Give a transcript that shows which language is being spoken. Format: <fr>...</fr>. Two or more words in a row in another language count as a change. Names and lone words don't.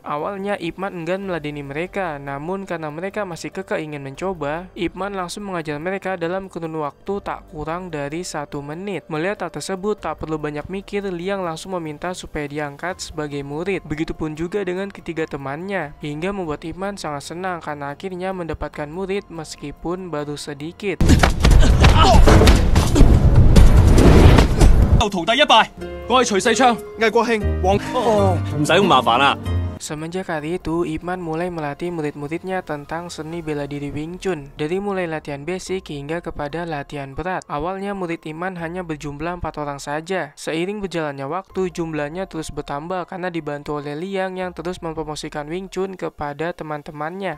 <id>Awalnya Ip Man enggan meladeni mereka, namun karena mereka masih kekeh ingin mencoba, Ip Man langsung mengajar mereka dalam kurun waktu tak kurang dari 1 menit. Melihat hal tersebut, tak perlu banyak mikir, Liang langsung meminta supaya diangkat sebagai murid. Begitupun juga dengan ketiga temannya, hingga membuat Ip Man sangat senang karena akhirnya mendapatkan murid meskipun baru sedikit.</id> <yue>徒弟一拜，我係徐世昌，魏國慶，黃唔使咁麻煩啦。</yue> <id>Semenjak hari itu, Ip Man mulai melatih murid-muridnya tentang seni bela diri Wing Chun, dari mulai latihan basic hingga kepada latihan berat. Awalnya murid Ip Man hanya berjumlah 4 orang saja. Seiring berjalannya waktu, jumlahnya terus bertambah karena dibantu oleh Liang yang terus mempromosikan Wing Chun kepada teman-temannya.</id>